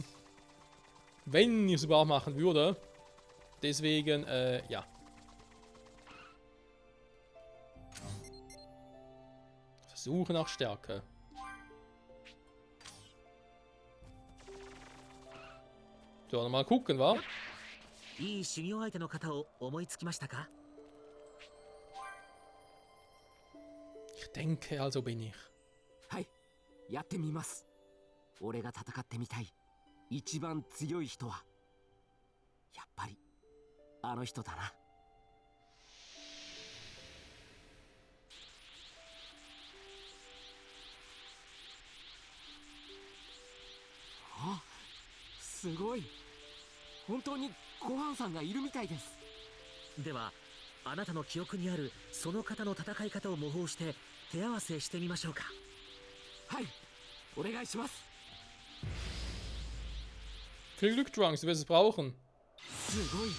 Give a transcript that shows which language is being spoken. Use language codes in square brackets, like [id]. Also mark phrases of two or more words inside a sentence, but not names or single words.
[de] Wenn ich es überhaupt machen würde. Deswegen, ja. Versuche nach Stärke. So, mal gucken, wa? [ja] いい修行相手の方を思いつきましたか？ [de] Ich denke, also bin ich. [ja] はい、やってみます。俺が戦ってみたい一番強い人はやっぱりあの人だな。あ、すごい。本当にごはんさんがいるみたいです。ではあなたの記憶にあるその方の戦い方を模倣して手合わせしてみましょうか。はい、お願いします。 [de] Viel Glück, Trunks, du wirst es brauchen. [ja] すごい。